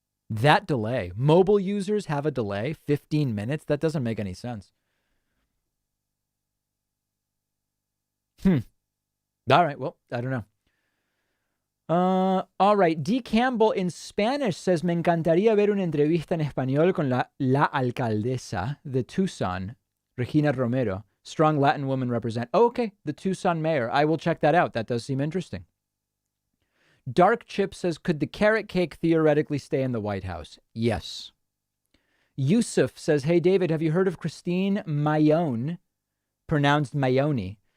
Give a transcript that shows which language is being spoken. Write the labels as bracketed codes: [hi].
[en] That delay. Mobile users have a delay, 15 minutes? That doesn't make any sense. All right, well, I don't know. All right, D. Campbell in Spanish says, [es] me encantaría ver una entrevista en español con la alcaldesa de Tucson, Regina Romero. [en] Strong Latin woman represent. Oh, okay, the Tucson mayor. I will check that out. That does seem interesting. Dark Chip says, could the carrot cake theoretically stay in the White House? Yes. Yusuf says, hey, David, have you heard of Christine Mayone, pronounced Mayoni?